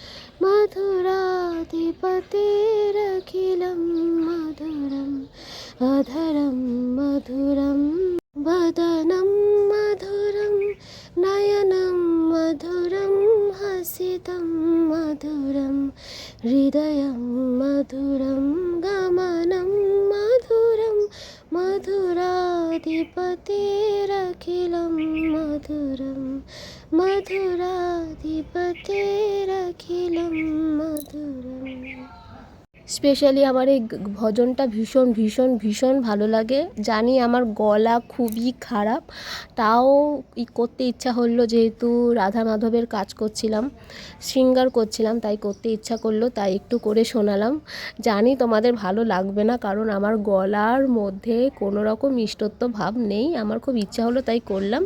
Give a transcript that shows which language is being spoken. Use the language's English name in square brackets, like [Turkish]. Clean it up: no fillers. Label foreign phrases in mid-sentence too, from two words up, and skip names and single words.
[Sanskrit] मधुराधिपतेरखिलं मधुरम् अधरं मधुरं वदनं मधुरं नयनं मधुरं हसितं मधुरं हृदयं मधुरं गमनं मधुरं मधुराधिपतेरखिलं मधुरं मधुराधिपतेरखिलं मधुरम् [Bangla] স্পেশালি আমার এই ভজনটা ভীষণ ভীষণ ভীষণ ভালো লাগে। জানি আমার গলা খুবই খারাপ, তাও করতে ইচ্ছা হলো, যেহেতু রাধা মাধবের কাজ করছিলাম, সিঙ্গার করছিলাম, তাই করতে ইচ্ছা করলো, তাই একটু করে শোনালাম। জানি তোমাদের ভালো লাগবে না, কারণ আমার গলার মধ্যে কোনো রকম মিষ্টত্ব ভাব নেই, আমার খুব ইচ্ছা হলো তাই করলাম।